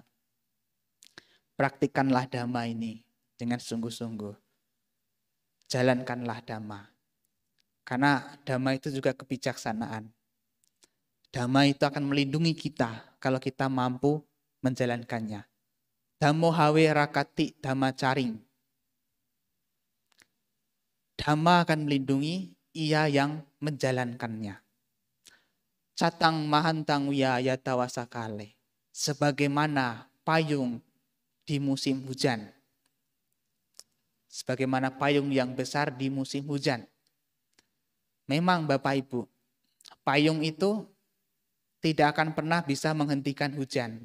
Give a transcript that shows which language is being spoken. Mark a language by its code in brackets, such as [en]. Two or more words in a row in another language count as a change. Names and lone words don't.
[id] Praktikkanlah Dhamma ini dengan sungguh-sungguh. Jalankanlah Dhamma. Karena Dhamma itu juga kebijaksanaan. Dhamma itu akan melindungi kita kalau kita mampu menjalankannya. [pi] Dhammo hawe rakati dhamma caring. [id] Dhamma akan melindungi ia yang menjalankannya. [pi] Catang mahantang wiyaya tawasakale. [id] Sebagaimana payung di musim hujan. Sebagaimana payung yang besar di musim hujan. Memang Bapak Ibu, payung itu tidak akan pernah bisa menghentikan hujan.